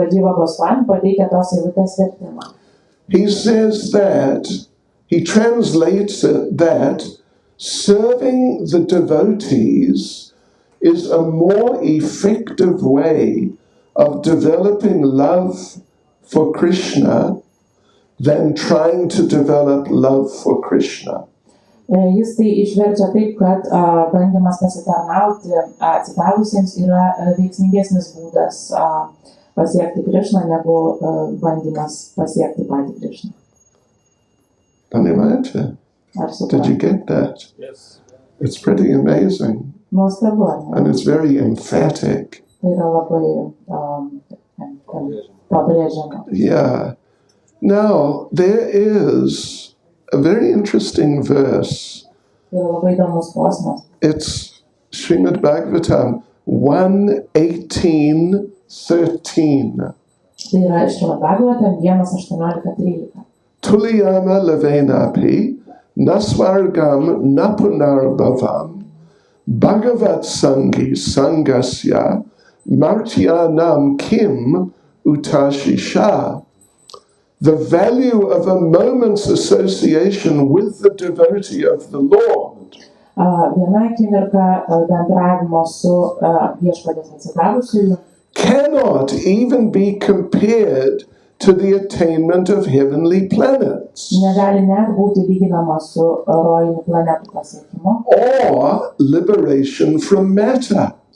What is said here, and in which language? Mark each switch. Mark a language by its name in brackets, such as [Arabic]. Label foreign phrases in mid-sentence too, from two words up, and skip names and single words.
[English] He says that, he translates it that serving the devotees is a more effective way of developing love for Krishna than trying to develop love for Krishna. [Lithuanian] Jis tai išverčia taip, kad bandymas pasitarnauti atsidavusiems yra veiksmingesnis būdas pasiekti Krishną negu bandymas pasiekti patį Krishną. [English] Did you get that? Yes. It's pretty amazing. [Lithuanian] Nuostabu. [English] And it's very emphatic. [Lithuanian] Tai yra labai pabrėžiama. [English] Yeah. Now, there is a very interesting verse. It's Srimad Bhagavatam 1:18-13. [Sanskrit] तुलयाम लवेनापि नस्वर्गं नापुनर्भवम् भगवत् सङ्गि सङ्गस्य मर्त्यानां किम् उताशिषः. [English] The value of a moment's association with the devotee of the Lord cannot even be compared to the attainment of heavenly planets or liberation from matter.